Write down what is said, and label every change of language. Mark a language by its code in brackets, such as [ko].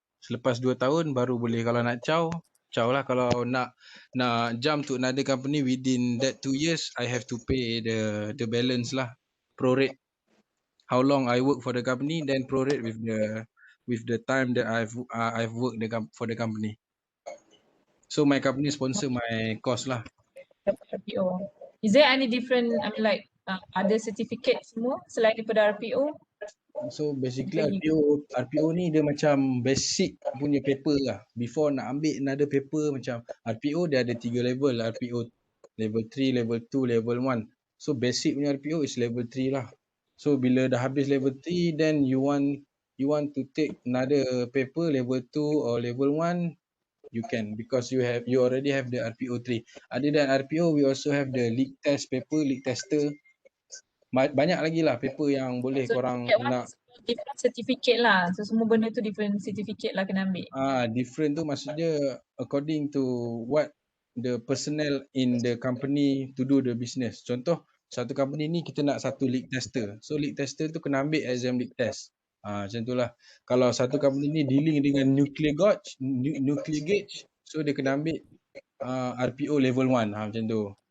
[ms] Selepas 2 tahun baru boleh, kalau nak caw lah. Kalau nak [en] jump to another company within that 2 years, I have to pay the balance lah. Prorate how long I work for the company, then prorate with the time that I've worked for the company. So my company sponsor my course lah. RPO. Is there any different, like other certificate [ms] semua selain daripada [en] RPO? [ms] So basically RPO ni dia macam basic punya paper lah. Before nak ambil another paper, macam RPO dia ada 3 level. [en] RPO level 3, level 2, level 1. So basic punya RPO is level 3 lah. So bila dah habis level 3, then you want to take another paper level 2 or level 1, you can, because you already have the RPO 3. Other than RPO, we also have the league test paper, league tester. [ms] Banyak lagi lah paper yang boleh [en] So [ms] korang nak. different certificate lah. So semua benda tu different certificate lah kena ambil. [en] Different tu maksudnya according to what the personnel in the company to do the business. [ms] Contoh, satu company ni kita nak satu league tester. So league tester tu kena ambil exam league test. Macam tu lah. Kalau satu company ni dealing dengan nuclear gauge, so dia kena ambil RPO level 1. Macam tu.